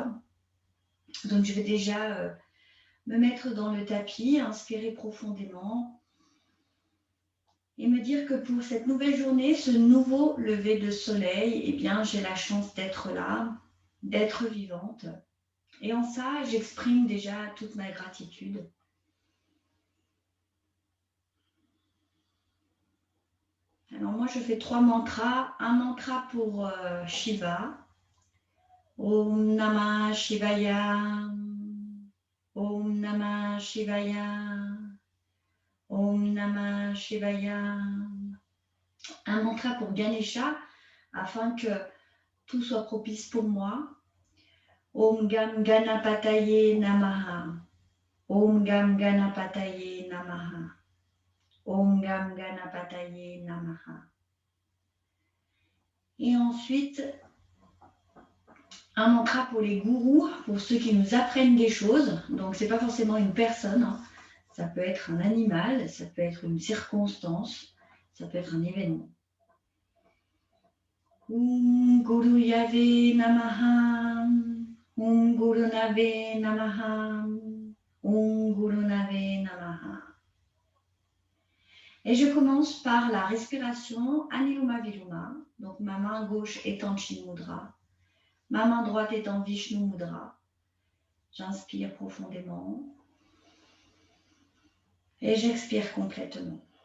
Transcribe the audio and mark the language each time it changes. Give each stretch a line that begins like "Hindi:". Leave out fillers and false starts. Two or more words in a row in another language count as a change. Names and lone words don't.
French: Donc, je vais déjà me mettre dans le tapis, inspirer profondément et me dire que pour cette nouvelle journée, ce nouveau lever de soleil, eh bien, j'ai la chance d'être là, d'être vivante. Et en ça, j'exprime déjà toute ma gratitude. Alors moi, je fais 3 mantras. Un mantra pour Shiva.
Sanskrit: ॐ नमः शिवाय. ॐ नमः शिवाय. ॐ नमः शिवाय.
French: Un mantra pour Ganesha, afin que tout soit propice pour moi.
Sanskrit: ॐ गं गणपतये नमः. ॐ गं गणपतये नमः. ॐ गं गणपतये नमः.
French: Et ensuite, un mantra pour les gourous, pour ceux qui nous apprennent des choses. Donc, ce n'est pas forcément une personne, ça peut être un animal, ça peut être une circonstance, ça peut être un événement.
Sanskrit: ॐ गुरवे नमः. ॐ गुरवे नमः. ॐ गुरवे नमः.
French: Et je commence par la respiration Aniloma Viloma. Donc ma main gauche est en Chin Mudra, ma main droite est en Vishnu Mudra. J'inspire profondément et j'expire complètement.